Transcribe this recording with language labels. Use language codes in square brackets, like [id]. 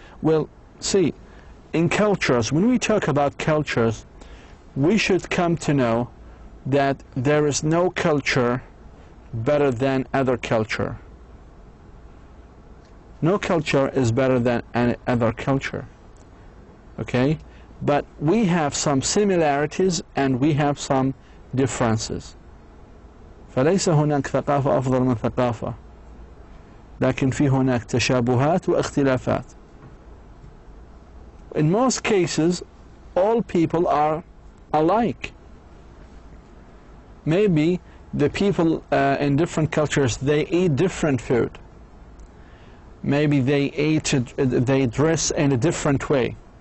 [en] Well, see, in cultures, when we talk about cultures, we should come to know that there is no culture better than other culture. No culture is better than any other culture. Okay? But we have some similarities and we have some differences. [ar] فليس هناك ثقافة أفضل من ثقافة، لكن في هناك تشابهات واختلافات. [en] In most cases, all people are alike. Maybe the people in different cultures, they eat different food. Maybe they dress in a different way.